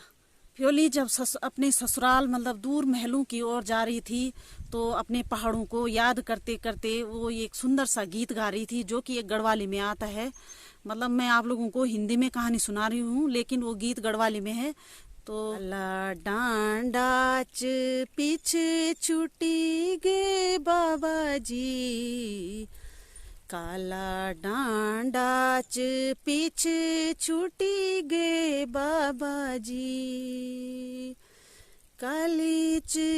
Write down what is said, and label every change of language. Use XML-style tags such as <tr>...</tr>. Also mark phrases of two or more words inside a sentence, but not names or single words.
<hi>फ्योली जब अपने ससुराल दूर महलों की ओर जा रही थी तो अपने पहाड़ों को याद करते करते वो एक सुंदर सा गीत गा रही थी, जो कि एक गढ़वाली में आता है। मैं आप लोगों को हिंदी में कहानी सुना रही हूँ, लेकिन वो गीत गढ़वाली में है।</hi> <gbm>तो काला डांडाच पीछे छुटी गे बाबा जी, काला डांडाच पीछे छुटी गे बाबा जी, कालीच</gbm>